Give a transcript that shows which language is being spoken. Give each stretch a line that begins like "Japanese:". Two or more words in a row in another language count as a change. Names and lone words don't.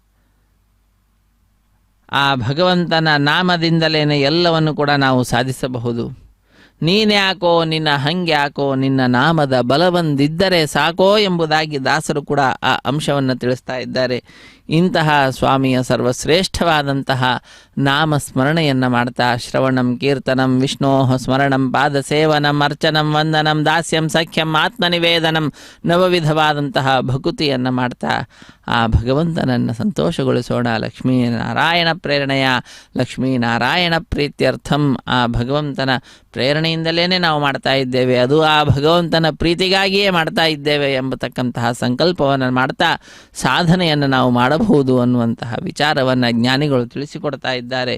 Kannada: ಆ ಭಗವಂತನ ನಾಮದಿಂದಲೇ ಎಲ್ಲವನ್ನು ಕೂಡ ನಾವು ಸಾಧಿಸಬಹುದು. ನೀನ್ಯಾಕೋ ನಿನ್ನ ಹಂಗ್ಯಾಕೋ ನಿನ್ನ ನಾಮದ ಬಲವೊಂದಿದ್ದರೆ ಸಾಕೋ ಎಂಬುದಾಗಿ ದಾಸರು ಕೂಡ ಆ ಅಂಶವನ್ನು ತಿಳಿಸ್ತಾ ಇದ್ದಾರೆ. ಇಂತಹ ಸ್ವಾಮಿಯ ಸರ್ವಶ್ರೇಷ್ಠವಾದಂತಹ ನಾಮಸ್ಮರಣೆಯನ್ನು ಮಾಡ್ತಾ
Sanskrit: ಶ್ರವಣಂ ಕೀರ್ತನಂ ವಿಷ್ಣೋ ಸ್ಮರಣಂ ಪಾದಸೇವನಂ ಅರ್ಚನಂ ವಂದನಂ ದಾಸ್ಯಂ ಸಖ್ಯಂ ಆತ್ಮನಿವೇದನಂ
Kannada: ನವವಿಧವಾದಂತಹ ಭಕುತಿಯನ್ನು ಮಾಡ್ತಾ ಆ ಭಗವಂತನನ್ನು ಸಂತೋಷಗೊಳಿಸೋಣ. ಲಕ್ಷ್ಮೀನಾರಾಯಣ ಪ್ರೇರಣೆಯ
Sanskrit: ಲಕ್ಷ್ಮೀನಾರಾಯಣ ಪ್ರೀತ್ಯರ್ಥಂ,
Kannada: ಆ ಭಗವಂತನ ಪ್ರೇರಣೆಯಿಂದಲೇ ನಾವು ಮಾಡ್ತಾ ಇದ್ದೇವೆ, ಅದು ಆ ಭಗವಂತನ ಪ್ರೀತಿಗಾಗಿಯೇ ಮಾಡ್ತಾ ಇದ್ದೇವೆ ಎಂಬತಕ್ಕಂತಹ ಸಂಕಲ್ಪವನ್ನು ಮಾಡ್ತಾ ಸಾಧನೆಯನ್ನು ನಾವು ಮಾಡಬಹುದು ಅನ್ನುವಂತಹ ವಿಚಾರವನ್ನು ಜ್ಞಾನಿಗಳು ತಿಳಿಸಿಕೊಡ್ತಾ ಇದ್ದಾರೆ.